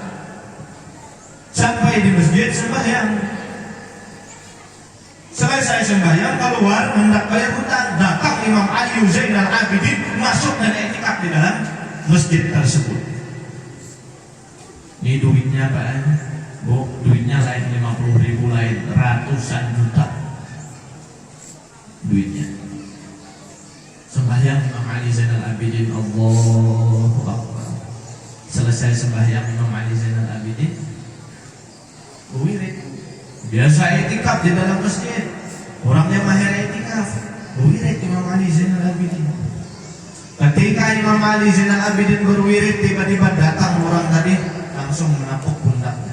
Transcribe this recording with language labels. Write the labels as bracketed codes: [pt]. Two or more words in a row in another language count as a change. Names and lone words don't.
[bjn] Sampai di masjid sembahyang, selesai sembahyang keluar hendak bayar hutang, datang Imam Ali Zainal Abidin masuk dan iktikaf di dalam masjid tersebut. Ini duitnya Pak, Bu, duitnya lain 50.000, lain ratusan juta duitnya. Sembahyang Imam Ali Zainal Abidin, [ar] الله أكبر. [bjn] Selesai sembahyang Imam Ali Zainal Abidin, wirid. Biasa iktikaf di dalam masjid, orangnya mahir iktikaf, wirid Imam Ali Zainal Abidin. Ketika Imam Ali Zainal Abidin berwirid, tiba-tiba datang orang tadi langsung menapuk pundaknya.